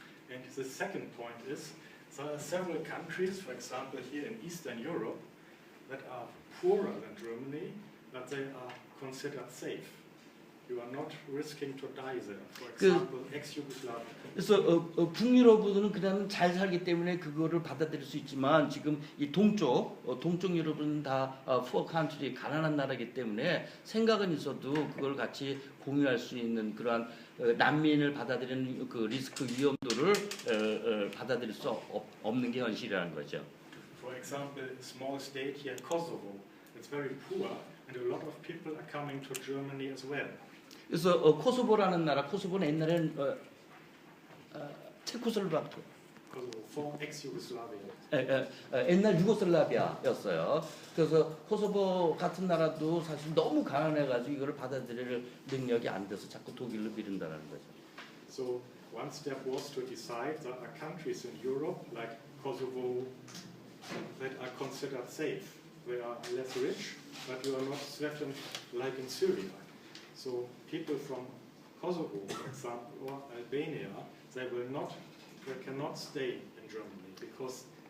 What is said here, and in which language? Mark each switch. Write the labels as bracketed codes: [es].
[en] And the second point is there are several countries, for example here in Eastern Europe, that are poorer than Germany, but they are considered safe. You are not risking to die there. For example, ex-Yugoslavia. [ko] 그래서 북유럽은 그냥 잘 살기 때문에 그거를 받아들일 수 있지만 지금 이 동쪽 유럽은 다 [en] poor country [ko] 가난한 나라이기 때문에 생각은 있어도 그걸 같이 공유할 수 있는 그러한 난민을 받아들이는 그 리스크 위험도를 받아들일 수 없는 게 현실이라는 거죠. [en] For example, a small state here, Kosovo, it's very poor, and a lot of people are coming to Germany as well. [ko] 그래서 코소보라는 나라, 코소보는 옛날에는 체코슬로바키아, [en] Kosovo, ex-Yugoslavia. [ko] 옛날 유고슬라비아였어요. 그래서 코소보 같은 나라도 사실 너무 가난해가지고 이거를 받아들일 능력이 안 돼서 자꾸 독일로 미룬다는 거죠. [en] So one step was to decide there are countries in Europe like Kosovo that are considered safe. They are less rich, but you are not threatened like in Syria. So people from Kosovo, for example, or Albania, they cannot stay in Germany because